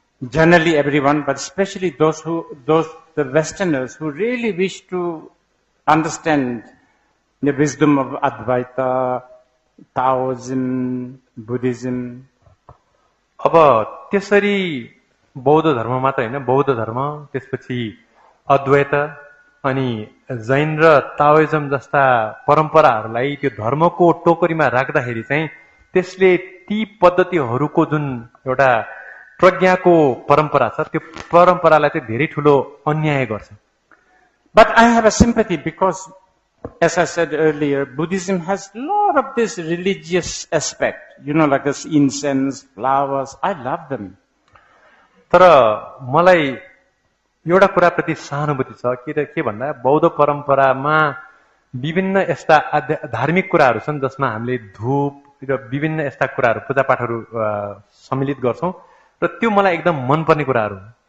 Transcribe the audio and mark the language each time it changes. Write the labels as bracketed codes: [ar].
[en] generally everyone, but especially the Westerners who really wish to understand the wisdom of Advaita, Taoism, Buddhism. [ne] अब त्यसरी बौद्ध धर्म मात्र हैन, बौद्ध धर्म, त्यसपछि अद्वैत अनि जैन र ताओइजम जस्ता परम्पराहरूलाई त्यो धर्मको टोकरीमा राख्दाखेरि चाहिँ त्यसले ती पद्धतिहरूको जुन एउटा प्रज्ञाको परम्परा छ, त्यो परम्परालाई चाहिँ धेरै ठुलो अन्याय गर्छ। [en] But I have a sympathy because, as I said earlier, Buddhism has a lot of this religious aspect, like this incense, flowers. I love them. [ne] तर मलाई एउटा कुराप्रति सहानुभूति छ, के भन्दा बौद्ध परम्परामा विभिन्न यस्ता धार्मिक कुराहरू छन् जसमा हामीले धूप र विभिन्न यस्ता कुराहरू, पूजापाठहरू सम्मिलित गर्छौं र त्यो मलाई एकदम मनपर्ने कुराहरू हो।